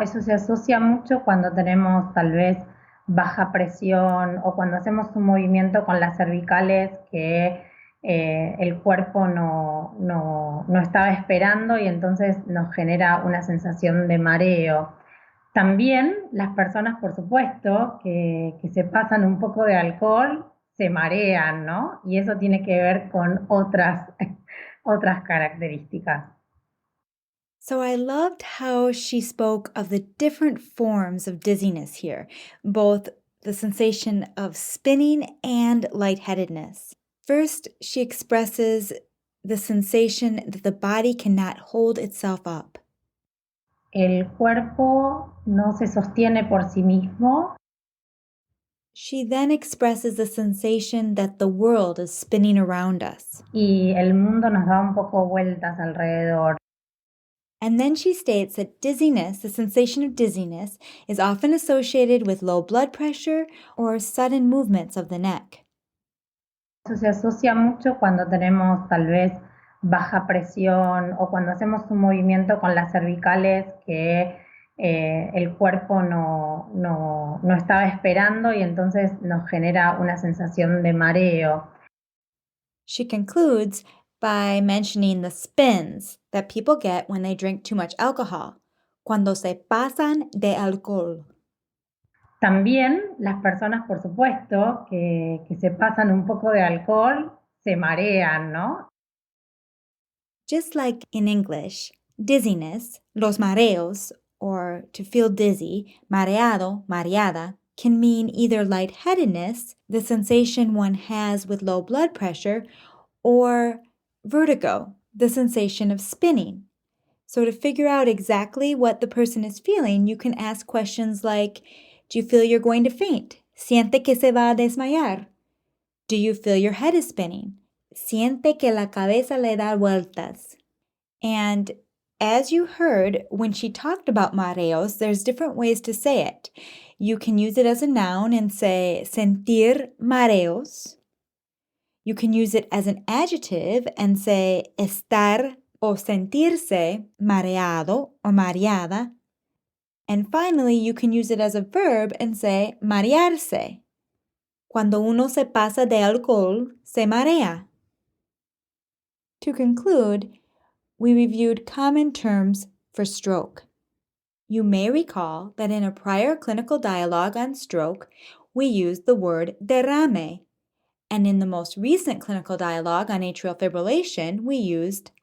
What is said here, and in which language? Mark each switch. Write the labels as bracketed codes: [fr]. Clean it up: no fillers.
[es] Eso se asocia mucho cuando tenemos tal vez baja presión o cuando hacemos un movimiento con las cervicales que el cuerpo no estaba esperando y entonces nos genera una sensación de mareo. También las personas, por supuesto, que se pasan un poco de alcohol, se marean, ¿no? Y eso tiene que ver con otras características. [en] So I loved how she spoke of the different forms of dizziness here, both the sensation of spinning and lightheadedness. First, she expresses the sensation that the body cannot hold itself up. [es] El cuerpo no se sostiene por sí mismo. [en] She then expresses the sensation that the world is spinning around us. [es] Y el mundo nos da un poco vueltas alrededor. [en] And then she states that dizziness, the sensation of dizziness, is often associated with low blood pressure or sudden movements of the neck. [es] Eso se asocia mucho cuando tenemos tal vez baja presión o cuando hacemos un movimiento con las cervicales que el cuerpo no estaba esperando y entonces nos genera una sensación de mareo. [en] She concludes by mentioning the spins that people get when they drink too much alcohol, [es] cuando se pasan de alcohol. También las personas, por supuesto, que se pasan un poco de alcohol, se marean, ¿no? [en] Just like in English, dizziness, los mareos, or to feel dizzy, mareado, mareada, can mean either lightheadedness, the sensation one has with low blood pressure, or vertigo, the sensation of spinning. So, to figure out exactly what the person is feeling, you can ask questions like, do you feel you're going to faint? [es] ¿Siente que se va a desmayar? [en] Do you feel your head is spinning? [es] ¿Siente que la cabeza le da vueltas? [en] And as you heard, when she talked about mareos, there's different ways to say it. You can use it as a noun and say sentir mareos. You can use it as an adjective and say [es] estar o sentirse mareado [en] or mareada. And finally, you can use it as a verb and say marearse. [es] Cuando uno se pasa de alcohol, se marea. [en] To conclude, we reviewed common terms for stroke. You may recall that in a prior clinical dialogue on stroke, we used the word derrame, and in the most recent clinical dialogue on atrial fibrillation, we used